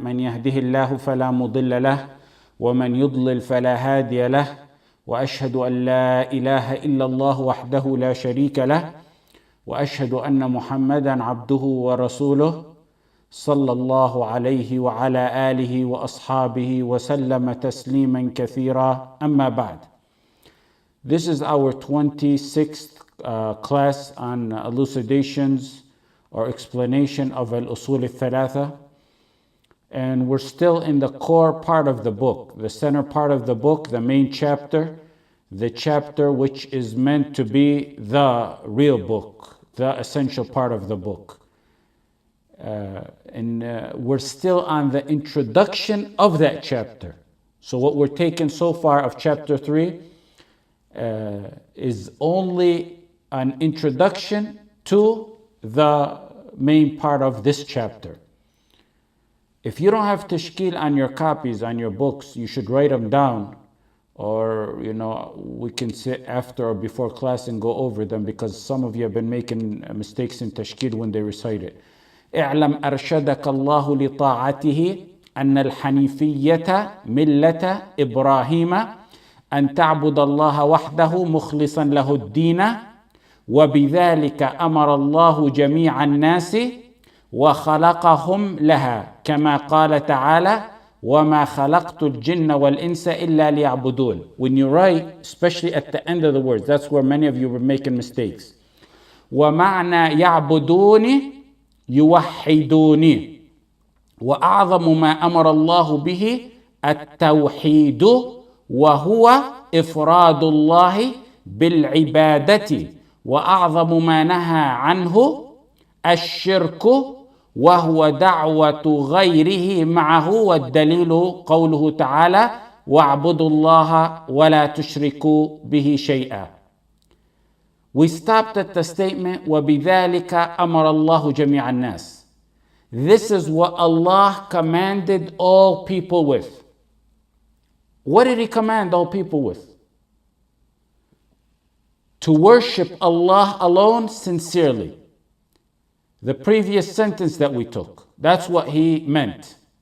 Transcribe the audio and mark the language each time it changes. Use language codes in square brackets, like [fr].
[ar] من يهده الله فلا مضل له ومن يضلل فلا هادي له، وأشهد أن لا إله إلا الله وحده لا شريك له، وأشهد أن محمدا عبده ورسوله صلى الله عليه وعلى آله وأصحابه وسلم تسليما كثيرا. أما بعد. [en] This is our 26th class on elucidations or explanation of al-Usul al-Thalatha. And we're still in the core part of the book, the center part of the book, the main chapter, the chapter which is meant to be the real book, the essential part of the book. And we're still on the introduction of that chapter. So what we're taking so far of chapter 3 is only an introduction to the main part of this chapter. If you don't have tashkil on your copies, on your books, you should write them down, or we can sit after or before class and go over them, because some of you have been making mistakes in tashkil when they recite it. [ar] اعلم أرشدك الله لطاعته أن الحنيفية ملة إبراهيم أن تعبد الله وحده مخلصا له الدين وبذلك أمر الله جميع الناس وخلقهم لها كما قال تعالى وما خلقت الجن والإنس إلا ليعبدون. [en] When you write, especially at the end of the words, that's where many of you were making mistakes. [ar] ومعنى يعبدون يوحدوني، وأعظم ما أمر الله به التوحيد، وهو إفراد الله بالعبادة، وأعظم ما نهى عنه الشرك، وهو دعوة غيره معه. والدليل قوله تعالى واعبدوا الله ولا تشركوا به شيئا. [en] We stopped at the statement [ar] وبذلك أمر الله جميع الناس. [en] This is what Allah commanded all people with. What did He command all people with? To worship Allah alone sincerely. The previous sentence that we took, that's what He meant.